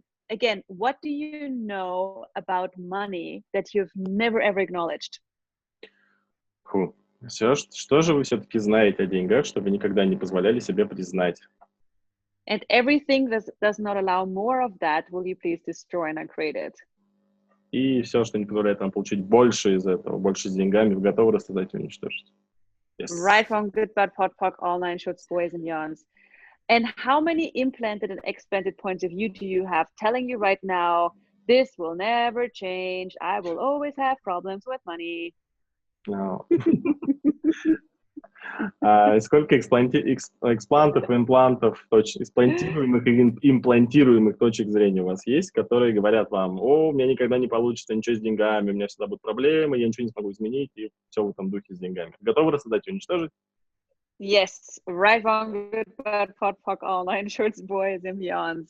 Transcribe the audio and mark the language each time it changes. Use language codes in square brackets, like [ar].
[en] Again, what do you know about money that you've never ever acknowledged? [ru] Что же вы все-таки знаете о деньгах, что вы никогда не позволяли себе признать? [en] And everything that does not allow more of that, will you please destroy and uncreate it? [ru] И все, что не позволяет вам получить больше из этого, больше с деньгами, вы готовы рассоздать и уничтожить? [en] Yes. Right, wrong, good, bad, POC, all nine shorts, boys and beyonds. And how many implanted and explanted points of view do you have telling you right now, this will never change, I will always have problems with money? No. [ru] Сколько эксплантов, имплантов, эксплантируемых и имплантируемых точек зрения у вас есть, которые говорят вам: у меня никогда не получится ничего с деньгами, у меня всегда будут проблемы, я ничего не смогу изменить, и все в этом духе с деньгами. Готовы рассоздать и уничтожить? [en] Yes, right, wrong, good, bad, POC, all nine shorts, boys and beyonds.